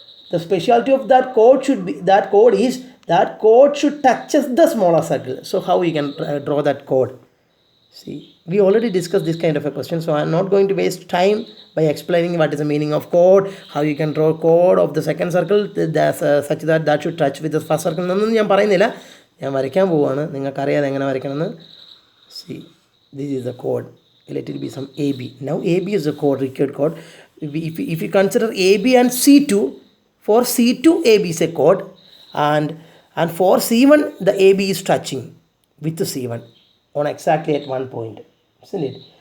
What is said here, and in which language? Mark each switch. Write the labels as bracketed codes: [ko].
[en] The specialty of that chord should be, that chord should touches the smaller circle. So how we can draw that chord? See, we already discussed this kind of a question, so I am not going to waste time by explaining what is the meaning of chord, how you can draw chord of the second circle such that should touch with the first circle. [ml] എന്നൊന്നും ഞാൻ പറയുന്നില്ല, ഞാൻ വരയ്ക്കാൻ പോവുകയാണ്. നിങ്ങൾക്കറിയാതെ എങ്ങനെ വരയ്ക്കണമെന്ന്. [en] See, this is the chord. Let it be some AB. Now AB is a chord, required chord. If you consider AB and C2, for C2 AB is a chord, and for C1 the AB is touching with the C1 on exactly at one point, isn't it?